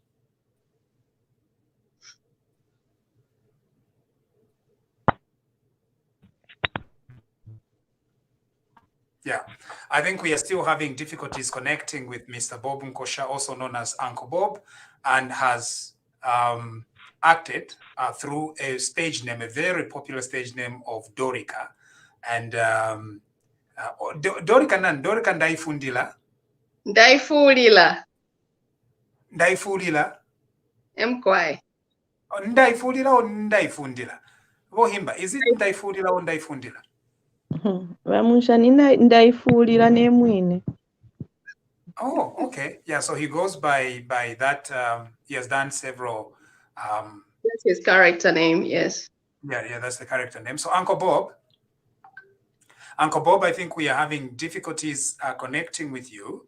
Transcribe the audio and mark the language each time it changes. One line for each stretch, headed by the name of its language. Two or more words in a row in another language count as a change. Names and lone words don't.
English: Yeah, I think we are still having difficulties connecting with Mr. Bob Nkosha, also known as Uncle Bob, and has acted through a stage name, a very popular stage name of Dorika. And Dorika Ndaifundila. Ndaifulila. Mkwai. Ndaifulila or Ndaifundila? Bohimba, is it Ndaifulila or Ndaifundila?
Bemba: Vamusha ndaifuulira nemwine.
English: Oh, okay. Yeah, so he goes by that. He has done several. That's his character name, yes. Yeah, that's the character name. So Uncle Bob, I think we are having difficulties connecting with you.